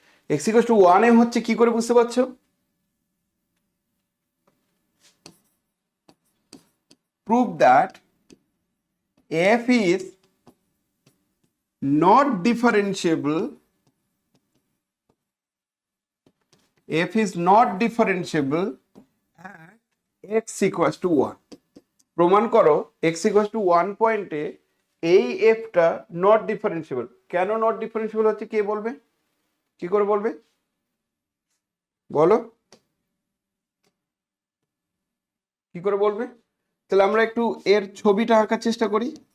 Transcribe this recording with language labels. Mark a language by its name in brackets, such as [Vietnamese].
[English] x equals to 1 [Bangla] এ হচ্ছে কি করে বুঝতে পারছো? [English] Prove that f is not differentiable. f is not differentiable at x equals to 1. [Bangla] প্রমাণ করো [English] x equals to 1 [Bangla] পয়েন্টে এই এফটা নট ডিফারেন্সিয়েবল। কেন নট ডিফারেন্সিয়েবল হচ্ছে কে বলবে? কি করে বলবে বলো? কি করে বলবে? তাহলে আমরা একটু এর ছবিটা আঁকার চেষ্টা করি।